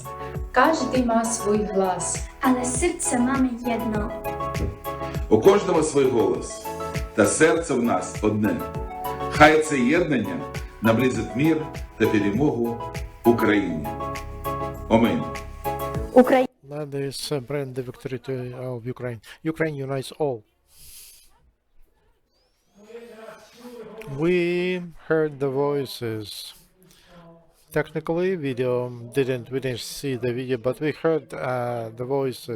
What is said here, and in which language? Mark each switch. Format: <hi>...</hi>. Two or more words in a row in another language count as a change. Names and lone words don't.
<pl>Każdy ma swój głos, ale serce mamy jedno.</pl> <uk>У кожного свій голос, та серце в нас одне. Хай це єднання наблизить мир та перемогу Україні. Амінь.</uk> <en>Let us bring the victory of Ukraine. Ukraine unites all. We heard the voices. Technically, we didn't see the video, but we heard the voices.</en>